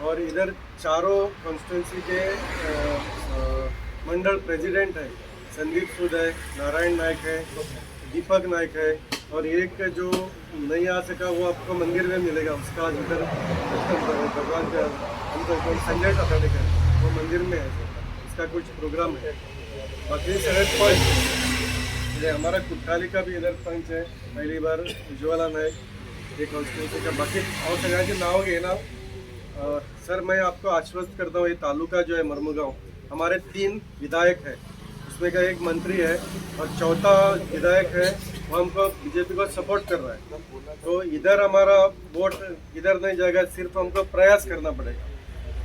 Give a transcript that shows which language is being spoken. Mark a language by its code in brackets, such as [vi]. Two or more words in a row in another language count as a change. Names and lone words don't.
[hi] और इधर चारों कॉन्स्टिट्यूंसी के मंडल प्रेसिडेंट है, संदीप सूद है, नारायण नायक है, दीपक नायक है, और एक जो नहीं आ सका वो आपको मंदिर में मिलेगा, उसका उधर भगवान का हमको संजय साथाड़े का, वो मंदिर में है, इसका कुछ प्रोग्राम है। बाकी सर पंच हमारा कुट्टाली का भी इधर पंच है, पहली बार उज्ज्वला नायक, एक कॉन्स्टिट्यूंसी का। [kok] बाकी और सगळ्यांचे नाव घेना। [hi] सर, मैं आपको आश्वस्त करता हूँ, ये तालुका जो है मरमुगांव, हमारे 3 विधायक हैं, उसमें का एक मंत्री है और चौथा विधायक है, वो हमको बीजेपी को सपोर्ट कर रहा है। तो इधर हमारा वोट इधर नहीं जाएगा, सिर्फ हमको प्रयास करना पड़ेगा।